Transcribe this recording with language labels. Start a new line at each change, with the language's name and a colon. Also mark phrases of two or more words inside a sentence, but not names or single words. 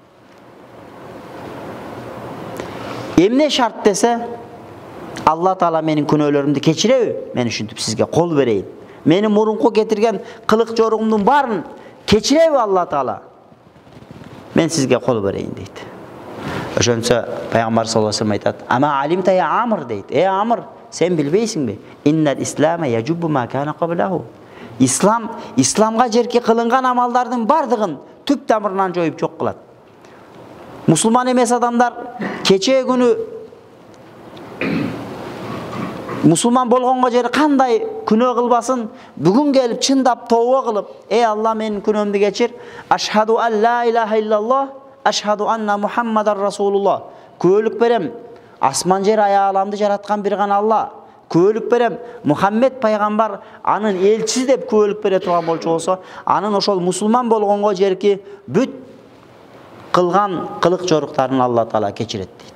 Kyrgyz: Эмне шарт десе, Алла Таала менин күнөөлөрүмдү кечиреби? Мен ушинтип сизге кол берейин. Мени мурунку кетирген кылык жоругумдун баарын кечиреби Алла Таала? Мен сизге кол берейин дейт. Ошончо пайгамбар
Arabic: صلى الله عليه وسلم
Kyrgyz: айтат:
Arabic: "أما علمت يا عمرو"
Kyrgyz: дейт. Амр, сен билбейсиңби?
Arabic: إن الإسلام يجب ما كان قبله.
Kyrgyz: Исламга жерки кылынган амалдардын бардыгын түп тамырынан жоюп жок кылат. Мусулман эмес адамдар кечээ күнү мусулман болгонго жери кандай күнөө кылбасын, бүгүн келип чындап тообо кылып, Алла менин күнөөмдү кечир,
Arabic: أشهد أن لا إله إلا الله، أشهد أن محمدا رسول الله.
Kyrgyz: Күбөлүк берем, асман жер аяаламды жараткан бир гана Алла. Күбөлүк берем, Мухаммед пайгамбар анын элчиси деп күбөлүк бере турган болчу болсо, анын ошол мусулман болгонго жерки бүт кылган кылык жоруктарын Алла Таала кечирет дейт.